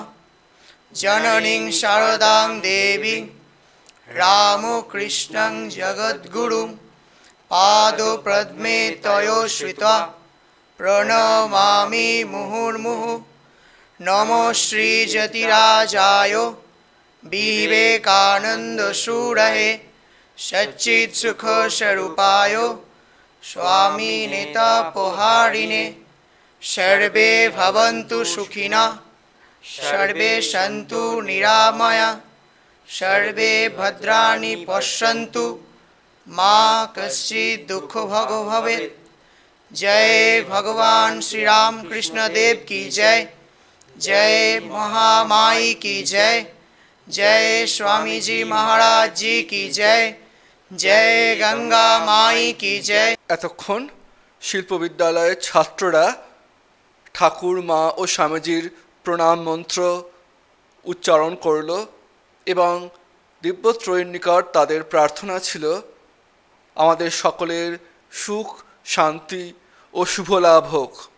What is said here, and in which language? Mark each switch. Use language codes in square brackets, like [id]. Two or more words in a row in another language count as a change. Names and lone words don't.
[sa] जननीं शारदां देवीं रामकृष्णं जगद्गुरुं पादपद्मे तयोश्रिता प्रणमामि मुहुर्मुहुः। नमो श्रीयतिराजाय विवेकानन्द सुरहे सच्चित्सुखस्वरूपाय स्वामिने तापहारिणे। सर्वे भवन्तु सुखिनः, सर्वे सन्तु निरामया, सर्वे भद्राणि पश्यन्तु, मा कश्चित् दुःखभोग भवेत्। [hi] जय भगवान श्री रामकृष्ण देव की जय, जय महामाई की जय, जय स्वामी जी महाराज जी की जय, जय गंगा माई की जय। [bn] এতক্ষণ শিল্প বিদ্যালয়ের ছাত্ররা ঠাকুর, মা ও স্বামীজির প্রণাম মন্ত্র উচ্চারণ করল এবং দিব্যত্রয়ীর নিকট তাদের প্রার্থনা ছিল আমাদের সকলের সুখ, শান্তি ও শুভ লাভ হোক।